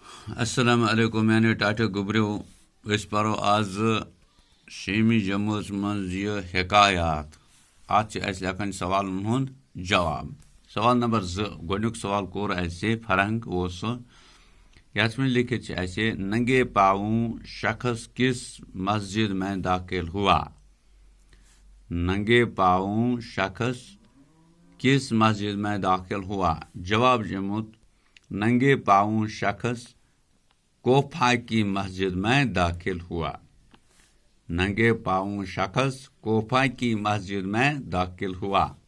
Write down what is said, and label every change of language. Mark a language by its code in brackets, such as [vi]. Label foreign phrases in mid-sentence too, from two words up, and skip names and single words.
[ks] السلام علیکم میانیو ٹاٹھو گوبریو أسۍ پرو آز 6 جمٲژ منٛز یہِ حکایات اتھ چھِ اَسہِ لیکھان سوالن ہُنٛد جواب سوال نمبر 2 گۄڈنیُک سوال کوٚر اَسہِ فرنگ اوس سُہ یتھ منٛز لیکھِتھ چھِ اَسہِ [ur] ننگے پاؤں شخص کس مسجد میں داخل ہوا ننگے پاؤں شخص کس مسجد میں داخل ہوا جواب جمت ننگے پاؤں شخص کوفہ کی مسجد میں داخل ہوا ننگے پاؤں شخص کوفہ کی مسجد میں داخل ہوا